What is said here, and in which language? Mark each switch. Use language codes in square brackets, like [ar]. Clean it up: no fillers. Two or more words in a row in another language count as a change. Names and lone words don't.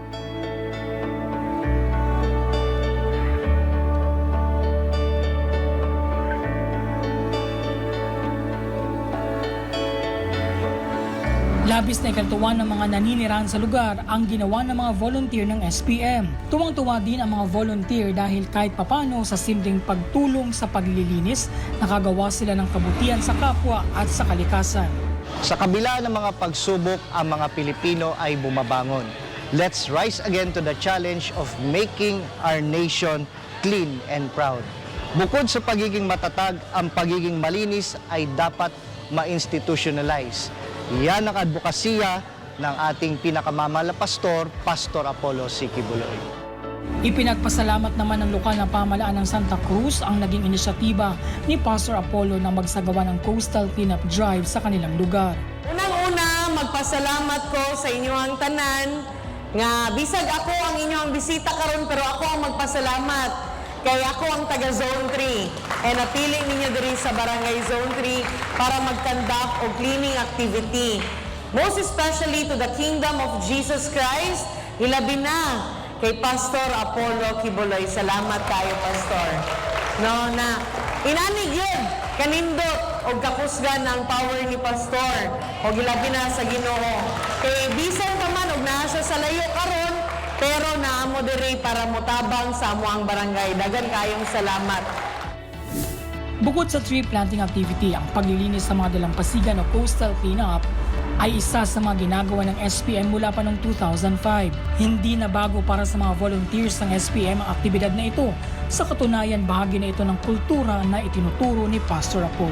[tl] Labis na ikantuwa ng mga naninirahan sa lugar ang ginawa ng mga volunteer ng SPM. Tuwang-tuwa din ang mga volunteer dahil kahit papano sa simpleng pagtulong sa paglilinis, nakagawa sila ng kabutihan sa kapwa at sa kalikasan. Sa kabila ng mga pagsubok, ang mga Pilipino ay bumabangon. [en] Let's rise again to the challenge of making our nation clean and proud. [tl] Bukod sa pagiging matatag, ang pagiging malinis ay dapat ma-institutionalize. Yan ang advokasya ng ating pinakamamahal na pastor, Pastor Apollo C. Kibuloy. Ipinagpasalamat naman ng lokal na pamahalaan ng Santa Cruz ang naging inisyatiba ni Pastor Apollo na magsagawa ng [en] coastal cleanup drive [tl] sa kanilang lugar. Unang-una, [ceb] magpasalamat ko sa inyong tanan nga bisag ako ang inyong bisita karon pero ako ang magpasalamat. Kaya ako ang taga Zone 3 and napili ninyo diri sa Barangay Zone 3 para mag-conduct o [en] cleaning activity. Most especially to the Kingdom of Jesus Christ, [ceb] ilabi na kay Pastor Apollo Kibuloy. Salamat kayo, Pastor. No, na inanig yun, kanindot o kapusgan ng power ni Pastor o ilabi na sa Ginoo. Kay bisan pa man og naa siya sa layo karon, pero naamo diri para mutabang sa amuang barangay. Dagan kayong salamat. [tl] Bukod sa [en] tree planting activity, [tl] ang paglilinis sa mga dalampasigan o [en] coastal cleanup [tl] ay isa sa mga ginagawa ng SPM mula pa noong 2005. Hindi na bago para sa mga volunteers ng SPM ang aktibidad na ito. Sa katunayan, bahagi na ito ng kultura na itinuturo ni Pastor Apollo.